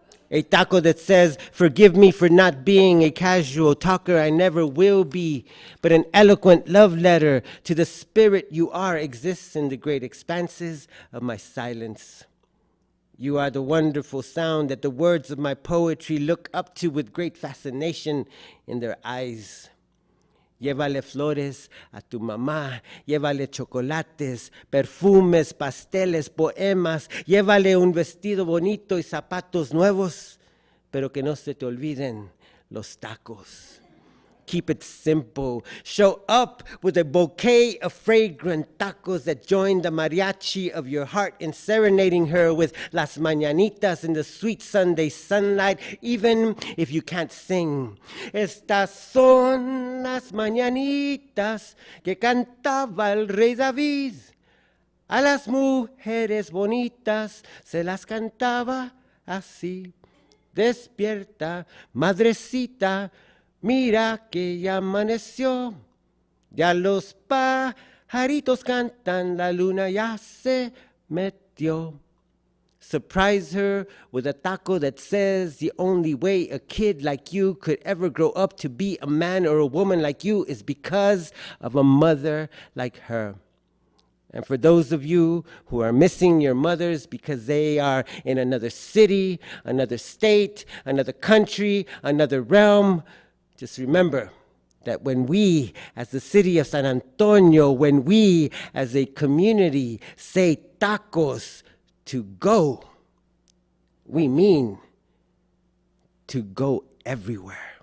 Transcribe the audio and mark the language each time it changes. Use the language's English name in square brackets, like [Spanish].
[English] A taco that says, forgive me for not being a casual talker, I never will be, but an eloquent love letter to the spirit you are exists in the great expanses of my silence. You are the wonderful sound that the words of my poetry look up to with great fascination in their eyes. [Spanish] Llévale flores a tu mamá, llévale chocolates, perfumes, pasteles, poemas, llévale un vestido bonito y zapatos nuevos, pero que no se te olviden los tacos. [English] Keep it simple. Show up with a bouquet of fragrant tacos that join the mariachi of your heart in serenading her with las mañanitas in the sweet Sunday sunlight, even if you can't sing. [Spanish] Estas son las mañanitas que cantaba el rey David. A las mujeres bonitas se las cantaba así. Despierta, madrecita, mira que ya amaneció, ya los pajaritos cantan, la luna ya se metió. [English] Surprise her with a taco that says the only way a kid like you could ever grow up to be a man or a woman like you is because of a mother like her. And for those of you who are missing your mothers because they are in another city, another state, another country, another realm, just remember that when we, as the city of San Antonio, when we, as a community, say tacos to go, we mean to go everywhere.